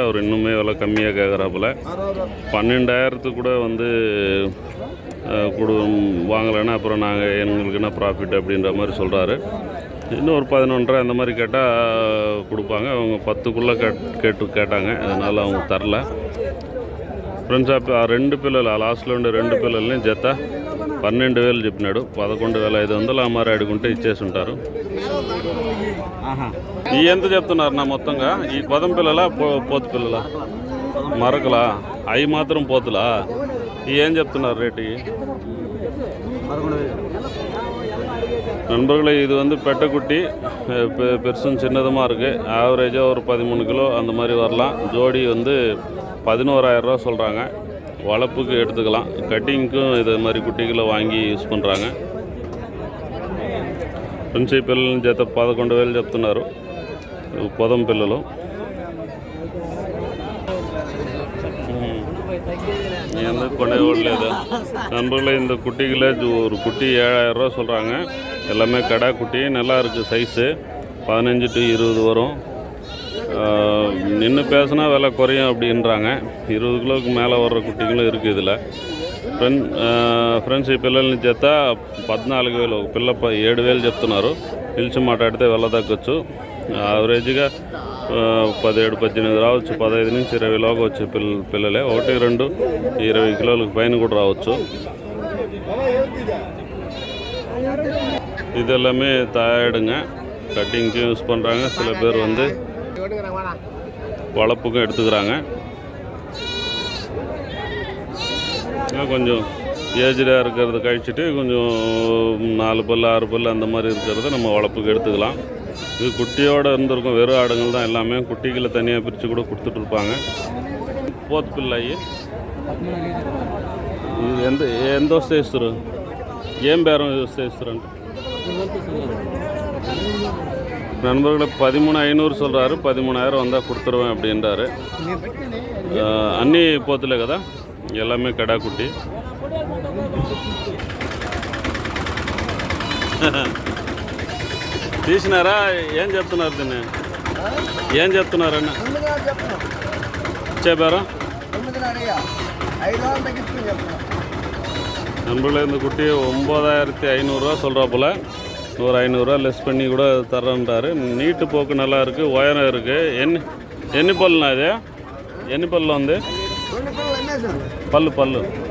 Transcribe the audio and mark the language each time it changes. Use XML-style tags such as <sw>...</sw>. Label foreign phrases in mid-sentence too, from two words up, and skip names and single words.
<ta>அவர் இன்னுமே விலை கம்மியாக கேட்குறாப்புல. 12,000 கூட வாங்கலைன்னா அப்புறம் எங்களுக்கு என்ன ப்ராஃபிட் அப்படின்ற மாதிரி சொல்கிறாரு. இன்னும் ஒரு 11,500 அந்த மாதிரி கேட்டால் கொடுப்பாங்க. அவங்க 10க்குள்ளே கேட்டாங்க. அதனால் அவங்க தரல.</ta> <te>ఫ్రెండ్స్, ఆ 2 పిల్లలు లాస్ట్లో ఉండే 2 పిల్లల్ని జత 12,000 చెప్పినాడు. 11,500 ఆ మరి అడుగుంటే ఇచ్చేసి ఉంటారు. ఈ ఎంత చెప్తున్నారు నా మొత్తంగా? ఈ కొదం పిల్లల పోతు పిల్లల మరకలా? అవి మాత్రం పోతులా? ఏం చెప్తున్నారు రేటు?</te> <ta>நண்பர்களே, இது பெட்டக்குட்டி பெருசும் சின்னதுமாக இருக்குது. ஆவரேஜாக ஒரு 13 கிலோ அந்த மாதிரி வரலாம். ஜோடி 11,000 சொல்கிறாங்க. வளர்ப்புக்கு எடுத்துக்கலாம். கட்டிங்க்கும் இது மாதிரி குட்டிகளை வாங்கி యూస్ பண்ணுறாங்க.</ta> <te>ఫ్రెండ్స్, ఈ పిల్లల జత 11,000 చెప్తున్నారు. పొదం పిల్లలు. ఎందుకు கொண்டேவிடలేదు நண்பர்களே.</te> <ta>இந்த குட்டிகளை ஒரு குட்டி 7,000 சொல்கிறாங்க. எல்லாமே கடா குட்டி. நல்லா இருக்குது சைஸு. 15 to 20 வரும். நின்று பேசினா விலை குறையும் அப்படின்றாங்க. 20 கிலோவுக்கு மேலே வர்ற குட்டிகளும் இருக்குது இதில்.</ta> <te>ఫ్రెండ్స్, ఈ పిల్లల్ని జత 14,000. ఒక పిల్ల 7,000 చెప్తున్నారు. పిలిచి మాట్లాడితే వెళ్ళ తగ్గొచ్చు. యావరేజ్గా 17-18 రావచ్చు. 15 నుంచి 20 లోగా వచ్చే పిల్లలే. 1-2 20 కిలోలకు పైన కూడా రావచ్చు.</te> <ta>இதெல்லாமே தயாரிடுங்க. கட்டிங்க்கு யூஸ் பண்ணுறாங்க. சில பேர் வளர்ப்புக்கும் எடுத்துக்கிறாங்க. கொஞ்சம் ஏஜ்டாக இருக்கிறத கழிச்சிட்டு கொஞ்சம் 4 பல் 6 பல் அந்த மாதிரி இருக்கிறத நம்ம வளர்ப்புக்கு எடுத்துக்கலாம். இது குட்டியோடு இருந்திருக்கும். வெறும் ஆடுங்கள் தான் எல்லாமே. குட்டிகளை தனியாக பிரித்து கூட கொடுத்துட்ருப்பாங்க.</ta> <te>పోతు పిల్లయి ఎంత వస్తే ఇస్తారు? ఏం బేరం వస్తే ఇస్తారు అంటే?</te> <ta>நண்பர்களை 13,500 சொல்கிறாரு. 13,000 வந்தால் கொடுத்துருவேன் அப்படின்றாரு.</ta> <te>అన్నీ పోతులే కదా,</te> <ta>எல்லாமே கடா குட்டி.</ta> <te>తీసినారా? ఏం చెప్తున్నారు దీన్ని? ఏం చెప్తున్నారన్న? చెప్పారా?</te> <ta>நண்பர்களே, இந்த குட்டி 9,500 சொல்கிறாப்புல. ஒரு 500 லெஸ் பண்ணி கூட தர்றேன்றாரு. நீட்டு போக்கு நல்லா இருக்குது. உயரம் இருக்குது.</ta> <te>ఎన్ని పళ్ళునా ఇది? ఎన్ని పళ్ళు ఉంది? పళ్ళు</te>